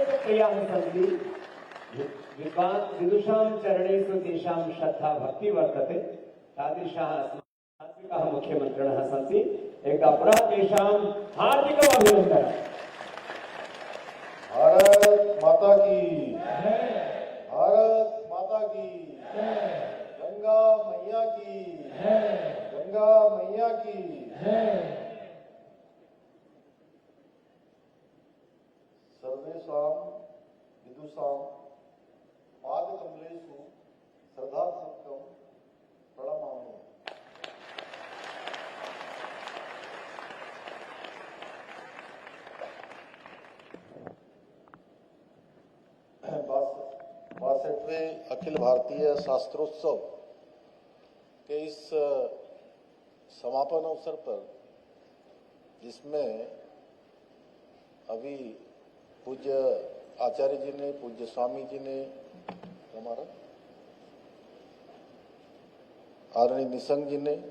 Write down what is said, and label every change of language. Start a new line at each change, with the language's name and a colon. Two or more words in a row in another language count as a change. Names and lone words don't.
Sanskrit: प्रियाः सन्ति विदुषां चरणेषु तेषां श्रद्धा भक्ति वर्तते तादृशाः सात्विकाः मुख्यमन्त्रिणः सन्ति। एकदा पुनः तेषां हार्दिकम् अभिनन्दनम्।
Hindi: भारत माता की, भारत माता की, गंगा मैया की, गंगा मैया की।
Sanskrit: सर्वेषां विदुषां पादकमलेषु श्रद्धापूर्वकं प्रणमामि।
Hindi: बासठवें अखिल भारतीय शास्त्रोत्सव के इस समापन अवसर पर, जिसमें अभी पूज्य आचार्य जी ने, पूज्य स्वामी जी ने, हमारा आदरणीय निशंक जी ने